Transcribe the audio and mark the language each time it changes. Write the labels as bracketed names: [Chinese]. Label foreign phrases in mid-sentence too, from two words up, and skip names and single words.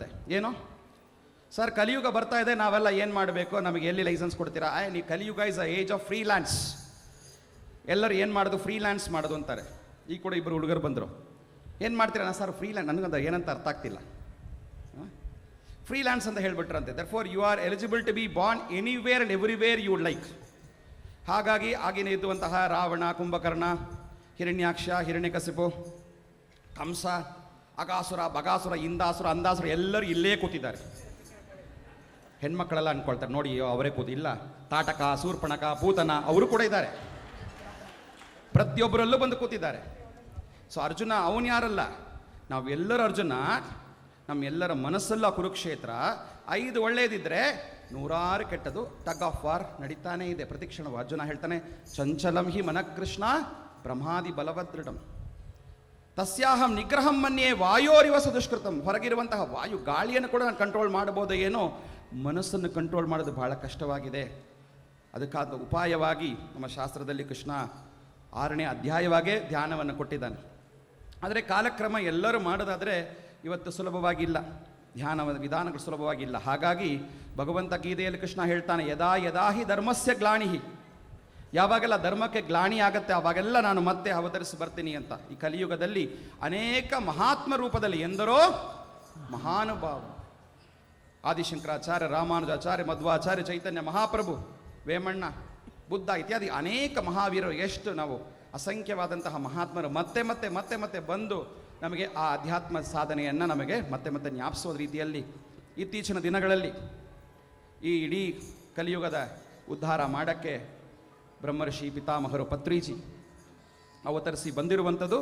[Kannada] ಏನು ಸರ್, ಕಲಿಯುಗ ಬರ್ತಾ ಇದೆ, ನಾವೆಲ್ಲ ಏನು ಮಾಡಬೇಕು? ನಮಗೆ ಎಲ್ಲಿ ಲೈಸೆನ್ಸ್ ಕೊಡ್ತೀರಾ? ನೀವು [English] Kaliyuga is a age of freelance. [Kannada] ಎಲ್ಲರೂ ಏನು ಮಾಡೋದು? ಫ್ರೀಲ್ಯಾನ್ಸ್ ಮಾಡೋದು ಅಂತಾರೆ. ಈಗ ಕೂಡ ಇಬ್ಬರು ಹುಡುಗರು ಬಂದರು. ಏನು ಮಾಡ್ತೀರಾ ಸರ್? ಫ್ರೀಲ್ಯಾನ್ಸ್. ನನಗಂತ ಏನಂತ ಅರ್ಥ ಆಗ್ತಿಲ್ಲ. ಫ್ರೀಲ್ಯಾನ್ಸ್ ಅಂತ ಹೇಳ್ಬಿಟ್ರಂತೆ. [English] therefore you are eligible to be born anywhere and everywhere you like. [Kannada] ಹಾಗಾಗಿ ಆಗಿನ ಇದ್ದುವಂತಹ ರಾವಣ, ಕುಂಭಕರ್ಣ, ಹಿರಣ್ಯಾಕ್ಷ, ಹಿರಣ್ಯಕಶಿಪು, ಕಂಸ, ಅಗಾಸುರ, ಬಗಾಸುರ, ಇಂದಾಸುರ, ಅಂದಾಸುರ ಎಲ್ಲರೂ ಇಲ್ಲೇ ಕೂತಿದ್ದಾರೆ. ಹೆಣ್ಮಕ್ಕಳೆಲ್ಲ ಅನ್ಕೊಳ್ತಾರೆ, ನೋಡಿ ಅವರೇ ಕೂತಿಲ್ಲ. ತಾಟಕ, ಶೂರ್ಪಣಖ, ಪೂತನ ಅವರು ಕೂಡ ಇದ್ದಾರೆ. ಪ್ರತಿಯೊಬ್ಬರಲ್ಲೂ ಬಂದು ಕೂತಿದ್ದಾರೆ. ಸೊ ಅರ್ಜುನ ಅವನು ಯಾರಲ್ಲ, ನಾವೆಲ್ಲರೂ ಅರ್ಜುನ. ನಮ್ಮೆಲ್ಲರ ಮನಸ್ಸಲ್ಲ ಕುರುಕ್ಷೇತ್ರ. 5 ಒಳ್ಳೆಯದಿದ್ದರೆ 100 ಕೆಟ್ಟದು. [English] tug of war [Kannada] ನಡೀತಾನೇ ಇದೆ ಪ್ರತಿಕ್ಷಣವು. ಅರ್ಜುನ ಹೇಳ್ತಾನೆ, [Sanskrit] ಚಂಚಲಂ ಹಿ ಮನಃಕೃಷ್ಣ ಬ್ರಹ್ಮಾದಿ ಬಲವದೃಢಂ ತಸ್ಯಾಹಂ ನಿಗ್ರಹಂ ಮನ್ಯೇ ವಾಯೋರಿವ ಸದುಷ್ಕೃತಂ. [Kannada] ಹೊರಗಿರುವಂತಹ ವಾಯು ಗಾಳಿಯನ್ನು ಕೂಡ ನಾನು ಕಂಟ್ರೋಲ್ ಮಾಡಬಹುದು, ಏನೋ ಮನಸ್ಸನ್ನು ಕಂಟ್ರೋಲ್ ಮಾಡೋದು ಬಹಳ ಕಷ್ಟವಾಗಿದೆ. ಅದಕ್ಕಾದ ಉಪಾಯವಾಗಿ ನಮ್ಮ ಶಾಸ್ತ್ರದಲ್ಲಿ ಕೃಷ್ಣ 6ನೇ ಅಧ್ಯಾಯವಾಗೇ ಧ್ಯಾನವನ್ನು ಕೊಟ್ಟಿದ್ದಾನೆ. ಆದರೆ ಕಾಲಕ್ರಮ ಎಲ್ಲರೂ ಮಾಡೋದಾದರೆ ಇವತ್ತು ಸುಲಭವಾಗಿಲ್ಲ, ಧ್ಯಾನ ವಿಧಾನಗಳು ಸುಲಭವಾಗಿಲ್ಲ. ಹಾಗಾಗಿ ಭಗವಂತ ಗೀತೆಯಲ್ಲಿ ಕೃಷ್ಣ ಹೇಳ್ತಾನೆ, [Sanskrit] ಯದಾ ಯದಾ ಹಿ ಧರ್ಮಸ್ಯ ಗ್ಲಾಣಿಹಿ. [Kannada] ಯಾವಾಗೆಲ್ಲ ಧರ್ಮಕ್ಕೆ ಗ್ಲಾಣಿ ಆಗತ್ತೆ ಆವಾಗೆಲ್ಲ ನಾನು ಮತ್ತೆ ಅವತರಿಸಿ ಬರ್ತೀನಿ ಅಂತ. ಈ ಕಲಿಯುಗದಲ್ಲಿ ಅನೇಕ ಮಹಾತ್ಮ ರೂಪದಲ್ಲಿ ಎಂದರೋ ಮಹಾನುಭಾವ, ಆದಿಶಂಕರಾಚಾರ್ಯ, ರಾಮಾನುಜಾಚಾರ್ಯ, ಮಧ್ವಾಚಾರ್ಯ, ಚೈತನ್ಯ ಮಹಾಪ್ರಭು, ವೇಮಣ್ಣ, ಬುದ್ಧ ಇತ್ಯಾದಿ ಅನೇಕ ಮಹಾವೀರರು, ಎಷ್ಟು ನಾವು ಅಸಂಖ್ಯವಾದಂತಹ ಮಹಾತ್ಮರು ಮತ್ತೆ ಮತ್ತೆ ಮತ್ತೆ ಮತ್ತೆ ಬಂದು ನಮಗೆ ಆ ಅಧ್ಯಾತ್ಮ ಸಾಧನೆಯನ್ನು ನಮಗೆ ಮತ್ತೆ ಮತ್ತೆ ಜ್ಞಾಪಿಸೋದ ರೀತಿಯಲ್ಲಿ ಇತ್ತೀಚಿನ ದಿನಗಳಲ್ಲಿ ಈ ಇಡೀ ಕಲಿಯುಗದ ಉದ್ಧಾರ ಮಾಡೋಕ್ಕೆ ಬ್ರಹ್ಮರ್ಷಿ ಪಿತಾಮಹರು ಪತ್ರಿಜಿ ಅವತರಿಸಿ ಬಂದಿರುವಂಥದ್ದು.